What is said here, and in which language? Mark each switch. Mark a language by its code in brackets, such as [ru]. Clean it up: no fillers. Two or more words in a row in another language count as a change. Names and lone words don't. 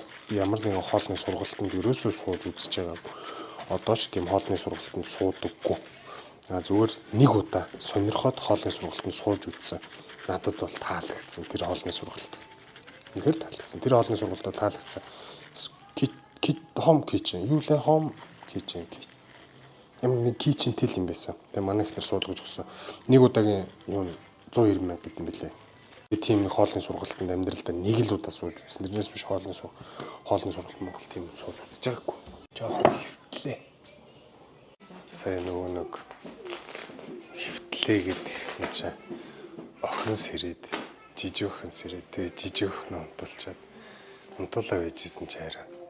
[mn] Би ямар нэгэн хоолны сургалтанд ерөөсөө сууж үзэж байгаагүй. Одоо ч тийм хоолны сургалтанд суудаггүй. Зүгээр нэг удаа сонирхоод хоолны сургалтанд сууж үзсэн. Надад бол таалагдсан тэр хоолны сургалт. Үнэхээр таалагдсан. Тэр хоолны сургалт бол таалагдсан. [en] Home kitchen. [mn] Юу лээ [en] home kitchen. [mn] Ямар нэг kitchen-тэй юм байсан. Тэгээ манай ихнэр суулгаж өгсөн. Нэг удаагийн юу 190 мянга гэдэг юм билээ. Тийм нэг хоолны сургалтанд амьдралдаа нэг л удаа сууж үзсэн. Тэрнээс биш хоолны сургалт Монгол тийм сууж үзэж байгаагүй. Жохон хөвтлээ. Сая нөгөө нэг хөвтлээ гэд ихсэн чинь охин сэрээд жижиг охин сэрээд тэгээ жижиг охин унтуулчаад унтуулаа байжсэн чи хараа.